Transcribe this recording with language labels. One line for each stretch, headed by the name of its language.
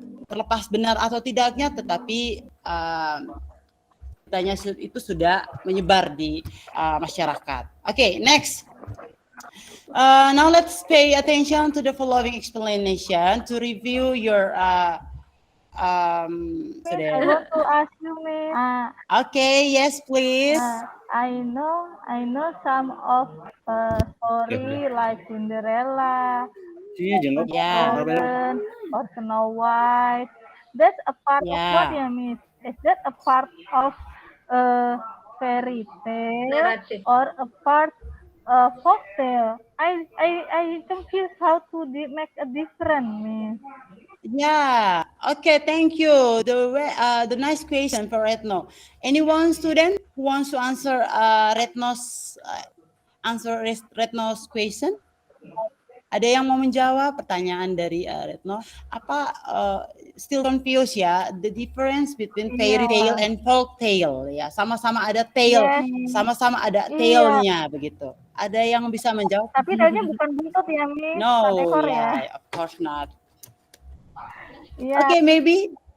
Indonesian: Terlepas benar atau tidaknya, tetapi ceritanya itu sudah menyebar di masyarakat.
English: Okay, next. Now let's pay attention to the following explanation to review your I want to ask you, Miss. Okay, yes, please. I know some of story like Cinderella, Yeah. Frozen, or Snow White. That's a part of what, Yeah. Miss? Is that a part of fairy tale Narrative. or a part folk tale? I confused how to make a difference, Miss. Yeah. Okay. Thank you. The nice question for Retno. Anyone student who wants to answer Retno's question?
Indonesian: Ada yang mau menjawab pertanyaan dari Retno? Apa
English: still confused
Indonesian: ya?
English: The difference between fairy tale and folk tale ya.
Indonesian: Sama-sama ada tale, sama-sama ada tale-nya begitu. Ada yang bisa menjawab? Tapi tanya bukan buntut ya, Miss.
English: No,
Indonesian: ekor
English: yeah,
Indonesian: ya.
English: of course not. Yeah. Okay, maybe.